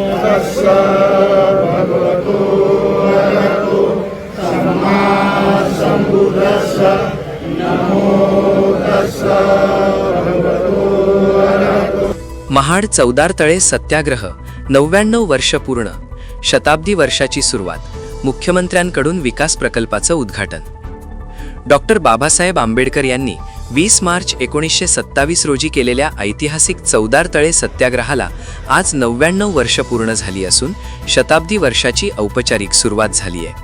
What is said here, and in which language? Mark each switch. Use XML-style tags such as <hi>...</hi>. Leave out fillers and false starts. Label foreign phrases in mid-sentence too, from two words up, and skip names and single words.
<pi>तस्स भगवतो अरहतो सम्मा सम्बुद्धस्स नमो तस्स भगवतो अरहतो।</pi> <mr>महाड चौदार तळे सत्याग्रह 99 वर्ष पूर्ण, शताब्दी वर्षाची सुरुवात, मुख्यमंत्र्यांकडून विकास प्रकल्पाचं उद्घाटन। डॉक्टर बाबासाहेब आंबेडकर यांनी 20 मार्च 1927 रोजी केलेल्या ऐतिहासिक चौदार तळे सत्याग्रहाला आज 99 वर्ष पूर्ण झाली असून शताब्दी वर्षाची औपचारिक सुरुवात झाली आहे।</mr>